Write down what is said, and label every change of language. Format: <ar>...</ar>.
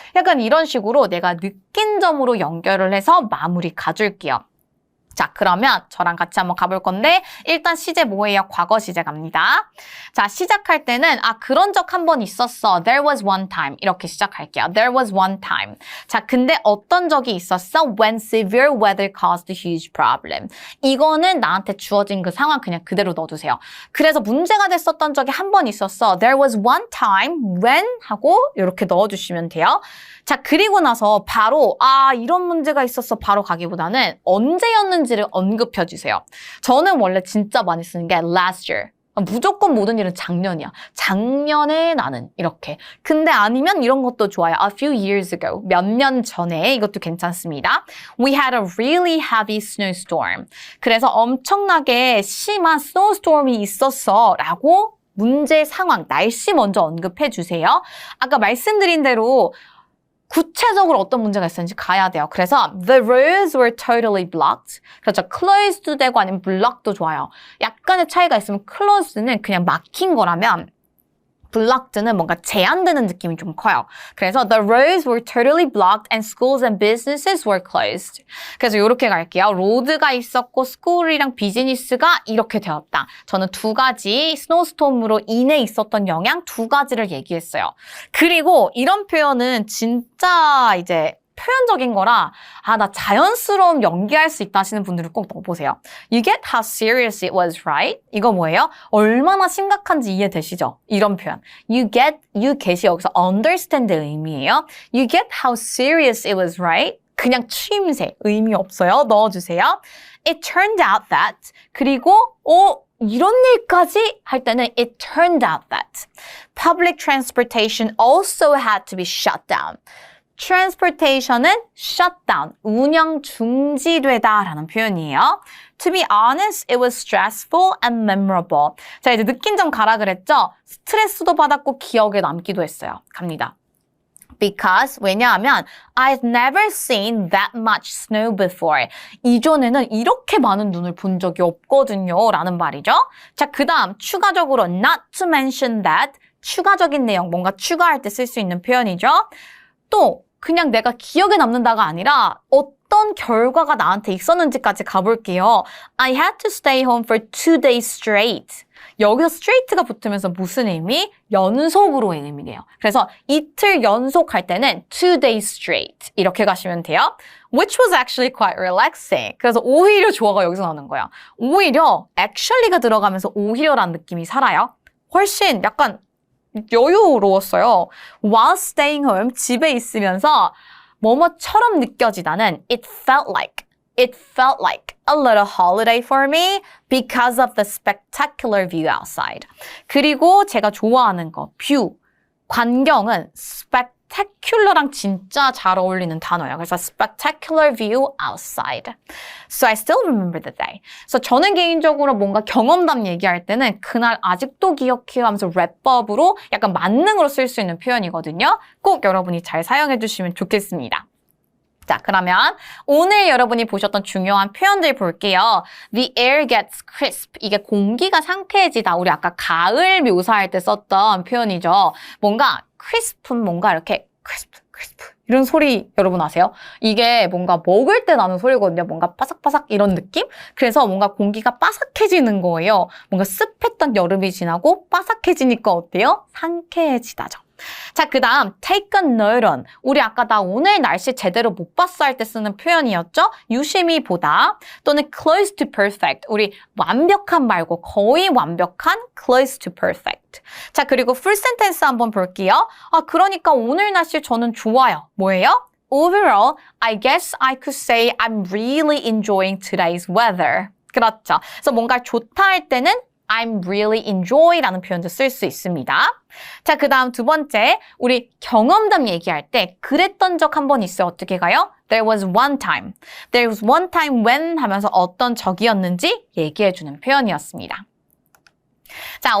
<ko>약간 이런 식으로 내가 느낀 점으로 연결을 해서 마무리 가줄게요. 자, 그러면 저랑 같이 한번 가볼 건데 일단 시제 뭐예요? 과거 시제 갑니다. 자, 시작할 때는 그런 적 한 번 있었어.</ko> <en>There was one time.</en> <ko>이렇게 시작할게요.</ko> <en>There was one time.</en> <ko>자, 근데 어떤 적이 있었어?</ko> <en>When severe weather caused a huge problem.</en> <ko>이거는 나한테 주어진 그 상황 그냥 그대로 넣어두세요. 그래서 문제가 됐었던 적이 한 번 있었어.</ko> <en>There was one time when</en> <ko>하고 이렇게 넣어주시면 돼요. 자, 그리고 나서 바로 이런 문제가 있었어 바로 가기보다는 언제였는지를 언급해 주세요. 저는 원래 진짜 많이 쓰는 게</ko> <en>last year.</en> <ko>무조건 모든 일은 작년이야. 작년에 나는 이렇게. 근데 아니면 이런 것도 좋아요.</ko> <en>A few years ago.</en> <ko>몇 년 전에 이것도 괜찮습니다.</ko> <en>We had a really heavy snowstorm.</en> <ko>그래서 엄청나게 심한 snowstorm이 있었어 라고 문제 상황, 날씨 먼저 언급해 주세요. 아까 말씀드린 대로 구체적으로 어떤 문제가 있었는지 가야 돼요. 그래서</ko> <en>the roads were totally blocked.</en> <ko>그렇죠. closed도 되고 아니면 blocked도 좋아요. 약간의 차이가 있으면 closed는 그냥 막힌 거라면 blocked는 뭔가 제한되는 느낌이 좀 커요. 그래서</ko> <en>the roads were totally blocked and schools and businesses were closed.</en> <ko>그래서 이렇게 갈게요. 로드가 있었고 스쿨이랑 비즈니스가 이렇게 되었다. 저는 두 가지 스노우스톰으로 인해 있었던 영향 두 가지를 얘기했어요. 그리고 이런 표현은 진짜 이제 표현적인 거라 나 자연스러움 연기할 수 있다 하시는 분들은 꼭 넣어보세요.</ko> <en>You get how serious it was, right?</en> <ko>이거 뭐예요? 얼마나 심각한지 이해되시죠? 이런 표현. You get이 여기서 understand의 의미예요.</ko> <en>You get how serious it was, right?</en> <ko>그냥 추임새, 의미 없어요. 넣어주세요.</ko> <en>It turned out that.</en> <ko>그리고 이런 일까지 할 때는</ko> <en>it turned out that. Public transportation also had to be shut down.</en> <ko>transportation은 shutdown, 운영 중지되다라는 표현이에요.</ko> <en>To be honest, it was stressful and memorable.</en> <ko>자, 이제 느낀 점 가라 그랬죠? 스트레스도 받았고 기억에 남기도 했어요. 갑니다.</ko> <en>Because,</en> <ko>왜냐하면</ko> <en>I've never seen that much snow before.</en> <ko>이전에는 이렇게 많은 눈을 본 적이 없거든요. 라는 말이죠. 자, 그 다음 추가적으로</ko> <en>not to mention that.</en> <ko>추가적인 내용, 뭔가 추가할 때 쓸 수 있는 표현이죠. 또 그냥 내가 기억에 남는다가 아니라 어떤 결과가 나한테 있었는지까지 가볼게요.</ko> <en>I had to stay home for 2 days straight.</en> <ko>여기서 straight가 붙으면서 무슨 의미? 연속으로의 의미예요. 그래서 이틀 연속 할 때는 2 days straight 이렇게 가시면 돼요.</ko> <en>Which was actually quite relaxing.</en> <ko>그래서 오히려 좋아가 여기서 나오는 거야. 오히려 actually가 들어가면서 오히려라는 느낌이 살아요. 훨씬 약간 여유로웠어요.</ko> <en>While staying home,</en> <ko>집에 있으면서 뭐뭐처럼 느껴지다는</ko> <en>it felt like a little holiday for me because of the spectacular view outside.</en> <ko>그리고 제가 좋아하는 거, view, 광경은 spectacular랑 진짜 잘 어울리는 단어예요. 그래서</ko> <en>spectacular view outside. So I still remember the day.</en> <ko>그래서 저는 개인적으로 뭔가 경험담 얘기할 때는 그날 아직도 기억해요 하면서 랩법으로 약간 만능으로 쓸 수 있는 표현이거든요. 꼭 여러분이 잘 사용해 주시면 좋겠습니다. 자, 그러면 오늘 여러분이 보셨던 중요한 표현들 볼게요.</ko> <en>The air gets crisp.</en> <ko>이게 공기가 상쾌해지다. 우리 아까 가을 묘사할 때 썼던 표현이죠. 뭔가 crisp은 뭔가 이렇게 crisp 이런 소리 여러분 아세요? 이게 뭔가 먹을 때 나는 소리거든요. 뭔가 바삭바삭 이런 느낌? 그래서 뭔가 공기가 바삭해지는 거예요. 뭔가 습했던 여름이 지나고 바삭해지니까 어때요? 상쾌해지다죠. 자, 그 다음</ko> <en>take a note on.</en> <ko>우리 아까 나 오늘 날씨 제대로 못 봤어 할 때 쓰는 표현이었죠? 유심히 보다 또는</ko> <en>close to perfect.</en> <ko>우리 완벽한 말고 거의 완벽한 close to perfect. 자, 그리고 full sentence 한번 볼게요. 그러니까 오늘 날씨 저는 좋아요. 뭐예요?</ko> <en>Overall, I guess I could say I'm really enjoying today's weather.</en> <ko>그렇죠. 그래서 뭔가 좋다 할 때는 I'm really enjoy라는 표현도 쓸 수 있습니다. 자, 그 다음 두 번째, 우리 경험담 얘기할 때 그랬던 적 한 번 있어요. 어떻게 가요?</ko> <en>There was one time. There was one time when</en> <ko>하면서 어떤 적이었는지 얘기해주는 표현이었습니다. 자, 오늘의 고득점 팁을 제가 좀 풀어보도록 할게요. 첫 번째,</ko>